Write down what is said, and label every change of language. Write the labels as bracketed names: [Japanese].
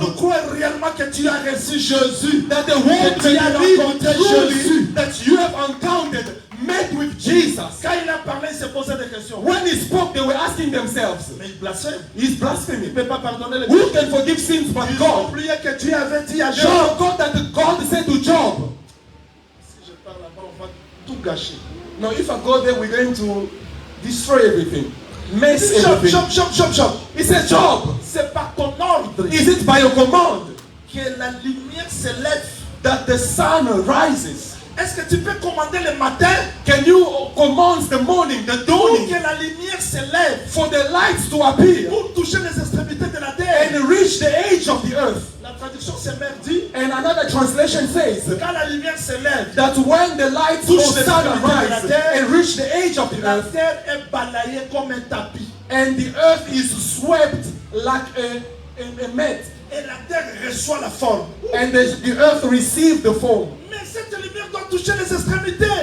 [French] monde croit réellement que tu as reçu Jésus. [English] that the world [French] Que tu [English] may [French] as [English] believe [French] rencontré [English] truly [French] Jésus. [English] that you have encountered, met with Jesus. [French] Quand il a parlé, il s'est posé des questions. [English] When he spoke, they were asking themselves, [French] Mais il blasphème. [English] he's [French] Il [English] blaspheming. [French] ne peut pas pardonner les [English] Who [French] péchés. [English] can forgive sins but [French] Ils ont [English] God? [French] oublié que Dieu avait dit à [English] They [French] Job. [English] forgot that God said to Job, [French] Si je parle là-bas, on va tout gâcher. [English] no, if I go there, we're going to destroy everything, mess [French] Job, [English] everything. [French] Job, Job, Job, Job. [English] He said, Job, [French] C'est par ton ordre [English] is it by your command [French] que la lumière se lève. [English] that the sun rises? [French] Est-ce que tu peux commander le matin [English] Can you command the morning, the [French] pour [English] dawning, [French] que la lumière se lève, [English] for the lights to appear [French] pour toucher les extrémités de la terre? [English] and reach the edge of the earth? [French] La traduction c'est même dit, [English] And another translation says [French] quand la lumière se lève, [English] that when the lights [French] Touche [English] of the sun [French] extrémité de la [English] rise [French] terre. [English] and reach the edge of the [French] la [English] earth, [French] terre est balayée comme un tapis. [English] and the earth is swept like a mat, [French] Et la terre reçoit la forme. [English] and the earth received the form. [French] Mais cette lumière doit toucher les extrémités.